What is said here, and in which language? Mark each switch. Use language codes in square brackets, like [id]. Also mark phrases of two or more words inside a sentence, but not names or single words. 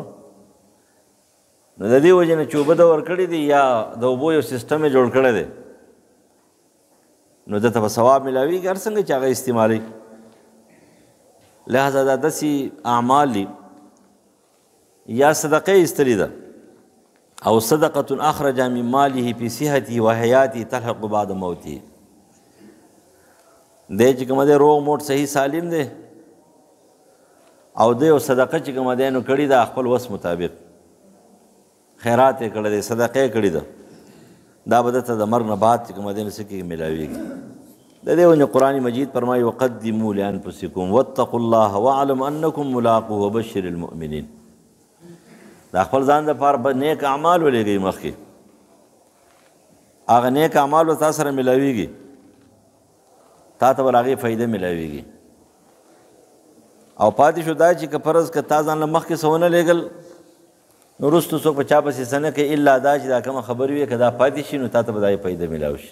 [ps] نو د دې وجې نه چې اوبه ده ورکړي دي یا د اوبو یو سیسټم یې جوړ کړی دی نو ده ته به ثواب میلاویږي هر څنګه چې هغه استعمالوي. لہذا دا داسې اعمال دي یا صدقه ایستلې ده او [ar] صدقة اخرج من ماله في صحته وحیاته تلحق بعد موته. [ps] دی چې کومه دی روغ موټ صحیح سالم دی او دی یو صدقه چې کومه دی نو کړې ده خپل وس مطابق خیرات یې کړی دی صدقه یې کړې ده دا به دته د مرګ نه بعد چې کومه دی نو څه کېږي میلاویږي. د دې وجې قرآن مجید فرمایي [ar] وقدموا لانفسکم واتقوا الله واعلم انکم ملاقوه وبشر المؤمنین. [ps] دا خپل ځان دپاره نیک اعمال ولېږئ مخکې هغه نیک اعمالو تا سره میلاویږي تا ته به له هغې فایده میلاویږي. او پاتې شو دا چې که فرض که تا ځان له مخکې څه ونه لېږل نو وروستو څوک په چا پسې څه نه کوي الا دا چې دا کومه خبرې وي که دا پاتې شي نو تا ته به دا فایده میلاو شي.